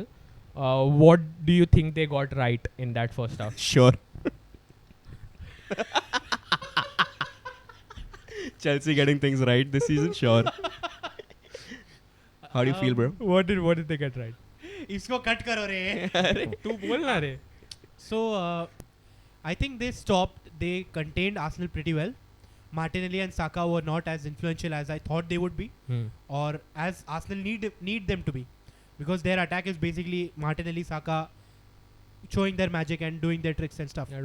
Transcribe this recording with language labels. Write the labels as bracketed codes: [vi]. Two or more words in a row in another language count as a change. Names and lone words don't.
[en] What do you think they got right in that first half? Sure. Chelsea getting things right this season. Sure. How do you feel, bro? What did they get right? [hi] इसको cut करो रे. तू बोल ना रे. [en] So, I think they contained Arsenal pretty well. Martinelli and Saka were not as influential as I thought they would be, or as Arsenal need them to be, because their attack is basically Martinelli, Saka showing their magic and doing their tricks and stuff.